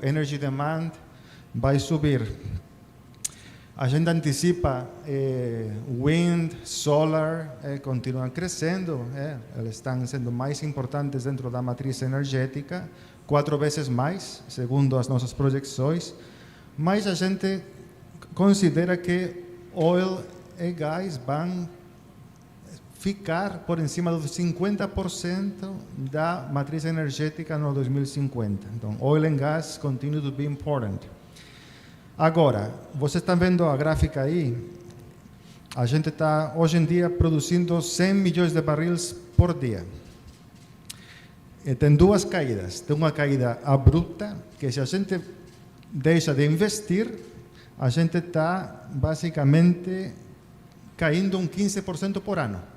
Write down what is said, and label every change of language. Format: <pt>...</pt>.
<pt>Energy demand vai subir. A gente antecipa wind, solar, continuam crescendo, eles estão sendo mais importantes dentro da matriz energética, 4 vezes mais, segundo as nossas projeções, mas a gente considera que oil e gás vão ficar por cima dos 50% da matriz energética no 2050.</pt> <en>Então, oil and gas continue to be important.</en> <pt>Agora, vocês estão vendo a gráfica aí, a gente está hoje em dia produzindo 100 milhões de barris por dia. E tem 2 caídas. Tem uma caída abrupta, que se a gente deixa de investir, a gente está basicamente caindo 15% por ano.</pt>